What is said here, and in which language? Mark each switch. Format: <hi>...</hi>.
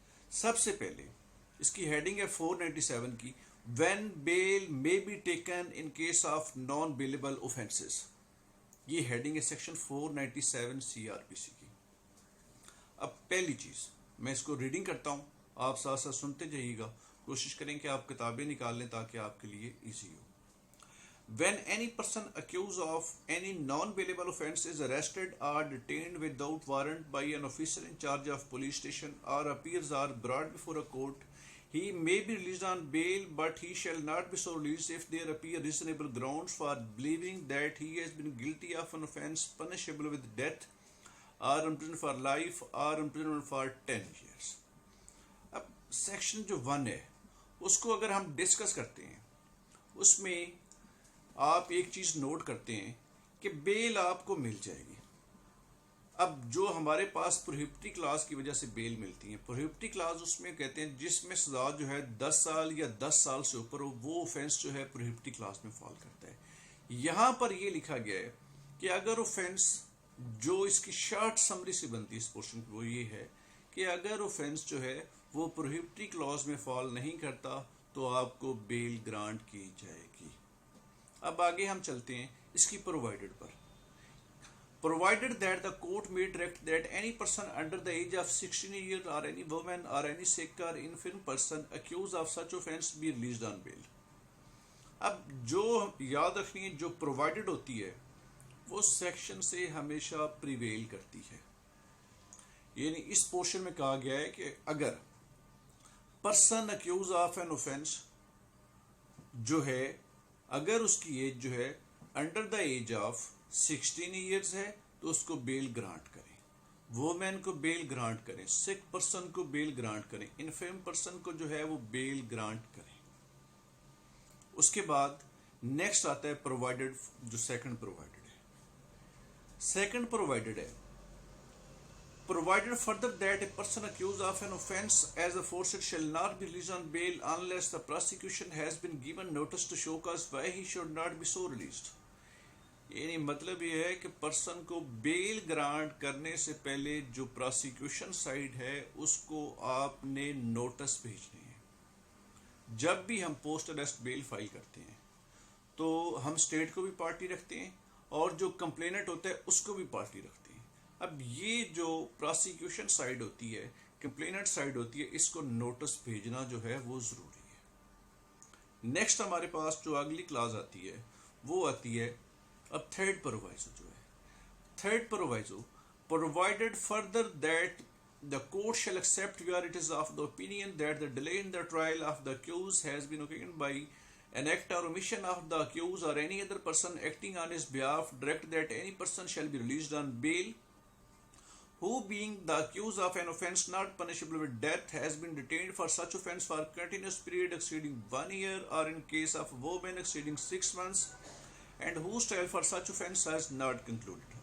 <ur>سب سے پہلے اس کی ہیڈنگ ہے 497 کی، when bell</ur> <en>may be taken in case of non bailable offences.</en> <ur>یہ ہیڈنگ ہے سیکشن 497 سی آر پی سی کی. اب پہلی چیز میں اس کو ریڈنگ کرتا ہوں، آپ ساتھ ساتھ سنتے جائیے گا. کوشش کریں کہ آپ کتابیں نکال لیں تاکہ آپ کے لیے easy ہو.</ur> <en>When any person accused of any non-bailable offence is arrested or detained without warrant by an officer in charge of police station or appears or brought before a court, he may be released on bail, but he shall not be so released if there appear reasonable grounds for believing that he has been guilty of an offence punishable with death or imprisonment for life or imprisonment for 10 years.</en> <ur>اب section جو 1 ہے اس کو اگر ہم discuss کرتے ہیں، اس میں آپ ایک چیز نوٹ کرتے ہیں کہ بیل آپ کو مل جائے گی. اب جو ہمارے پاس پروہیبٹی کلاز کی وجہ سے بیل ملتی ہیں، پروہیبٹی کلاز اس میں کہتے ہیں جس میں سزا جو ہے 10 سال یا 10 سال سے اوپر ہو، وہ اوفینس جو ہے پروہیبٹی کلاز میں فال کرتا ہے. یہاں پر یہ لکھا گیا ہے کہ اگر اوفینس جو اس کی شارٹ سمری سے بنتی ہے اس پورشن کی، وہ یہ ہے کہ اگر اوفینس جو ہے وہ پروہیبٹی کلاز میں فال نہیں کرتا تو آپ کو بیل گرانٹ کی جائے گی. اب آگے ہم چلتے ہیں اس کی provided per.</ur> <en>Provided that the court may direct that any person under the age of 16 years or any woman or any sick or infirm person accused of such offence be released on bail.</en> <ur>اب جو یاد رکھنی ہے، جو provided ہوتی ہے وہ section سے ہمیشہ پریویل کرتی ہے. یعنی اس پورشن میں کہا گیا ہے کہ اگر person accuse of an offence جو ہے، اگر اس کی ایج جو ہے</ur> <en>under the age of 16 years</en> <ur>ہے تو اس کو بیل گرانٹ کریں. وومین کو بیل گرانٹ کریں، سک پرسن کو بیل گرانٹ کریں، انفرم پرسن کو جو ہے وہ بیل گرانٹ کریں. اس کے بعد نیکسٹ آتا ہے پرووائڈڈ، جو سیکنڈ پرووائڈڈ ہے.</ur> <en>Second provided ہے provided further that a person accused of an offence as aforesaid shall not be released on bail unless the prosecution has been given notice to show cause why he should not be so released.</en> <ur>یعنی مطلب یہ ہے کہ person کو بیل grant کرنے سے پہلے جو پروسیکیوشن سائڈ ہے اس کو آپ نے نوٹس بھیجنے ہیں. جب بھی ہم پوسٹ اریسٹ بیل فائل کرتے ہیں تو ہم اسٹیٹ کو بھی پارٹی رکھتے ہیں اور جو کمپلیننٹ ہوتا ہے اس کو بھی پارٹی رکھتے ہیں. اب یہ جو پروسیکیوشن سائڈ ہوتی ہے، کمپلیننٹ سائڈ ہوتی ہے، اس کو نوٹس بھیجنا جو ہے وہ ضروری ہے. نیکسٹ ہمارے پاس جو اگلی کلاز آتی ہے وہ آتی ہے اب تھرڈ پرووائزو جو ہے.</ur> <en>Third proviso provided further that the court shall accept where it is of the opinion that the delay in the trial of the accused has been occasioned by An act or omission of the accused or any other person acting on his behalf direct that any person shall be released on bail who, being the accused of an offence not punishable with death, has been detained for such offence for a continuous period exceeding 1 year, or in case of woman exceeding 6 months, and whose trial for such offence has not concluded.</en>